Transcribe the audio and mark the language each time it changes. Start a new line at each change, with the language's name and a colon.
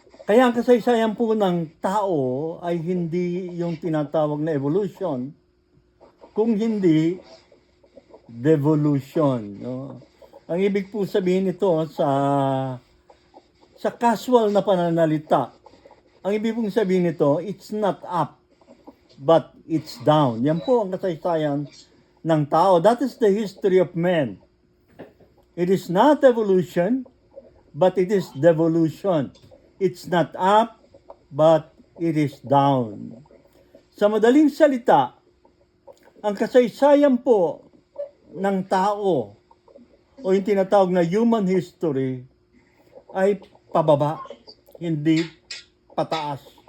Filipino: Kaya ang kasaysayan po ng tao ay hindi yung tinatawag na evolution, kung hindi devolution. No? Ang ibig po sabihin nito sa casual na pananalita, ang ibig pong sabihin nito,
English: it's not up, but it's down.
Filipino: Yan po ang kasaysayan ng tao.
English: That is the history of man. It is not evolution, but it is devolution. It's not up, but it is down.
Filipino: Sa madaling salita, ang kasaysayan po ng tao o yung tinatawag na human history ay pababa, hindi pataas.